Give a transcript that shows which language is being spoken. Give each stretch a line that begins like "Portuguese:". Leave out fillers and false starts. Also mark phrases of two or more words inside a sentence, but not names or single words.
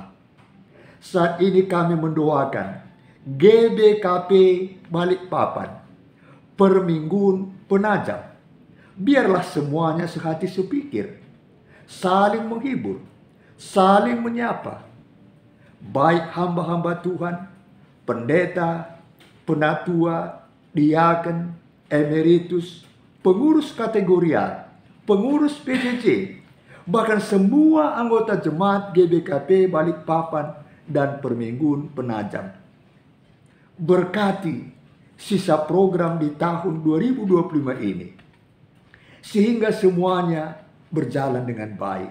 Indonesian: Saat ini kami mendoakan GBKP Balikpapan, Permingguan Penajam. Biarlah semuanya sehati sepikir, saling menghibur, saling menyapa. Baik hamba-hamba Tuhan, pendeta, penatua, diaken, emeritus, pengurus kategorial, pengurus PJJ, bahkan semua anggota jemaat GBKP Balikpapan dan Permingguan Penajam. Berkati sisa program di tahun 2025 ini, sehingga semuanya berjalan dengan baik.